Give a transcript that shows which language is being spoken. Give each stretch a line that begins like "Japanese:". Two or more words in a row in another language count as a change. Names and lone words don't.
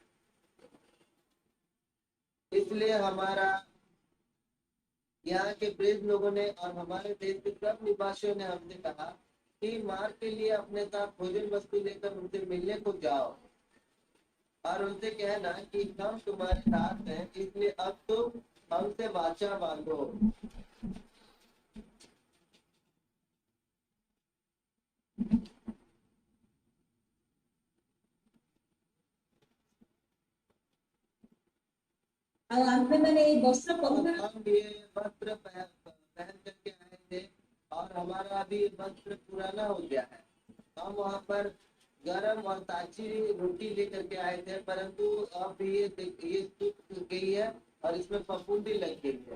Hindi: इसलिए हमारा यहाँ के वृद्ध लोगों ने और हमारे देश के सब निवासियों ने हमसे कहा कि मार्ग के लिए अपने साथ भोजन वस्तु लेकर उनसे मिलने को जाओ, और उनसे कहना कि हम तुम्हारे साथ हैं, इसलिए अब तुम हमसे वाचा बांधो।
Odia: ଆଉ ଆମେ ମାନେ ଏଇ
Hindi: वस्त्र परिधान हम ये वस्त्र पहन करके आए थे, और हमारा अभी वस्त्र पुराना हो गया है। हम वहाँ पर गरम और ताजी रोटी लेकर के आए थे, परंतु अब ये सूख गई है और इसमें फफूंदी लग गई है।